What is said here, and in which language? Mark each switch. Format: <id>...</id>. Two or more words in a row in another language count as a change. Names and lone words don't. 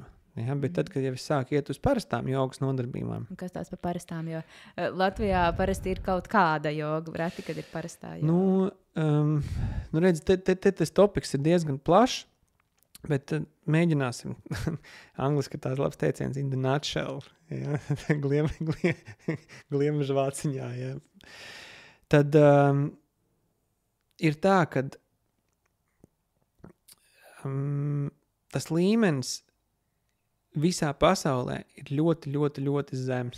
<lv>Ja, bet tad, kad jau es sāku iet uz parastām jogas nodarbībām. Kas tās par parastām? Jo Latvijā parasti ir kaut kāda joga, reti, kad ir parastā joga. Redz, tas topiks ir diezgan plašs, bet mēģināsim. Angliski tās labs teiciens</lv> <en>in the nutshell.</en> <lv>Ja? Gliemeža vāciņā. Ja? Tad ir tā, ka tas līmenis visā pasaulē ir ļoti, ļoti, ļoti zems.</lv>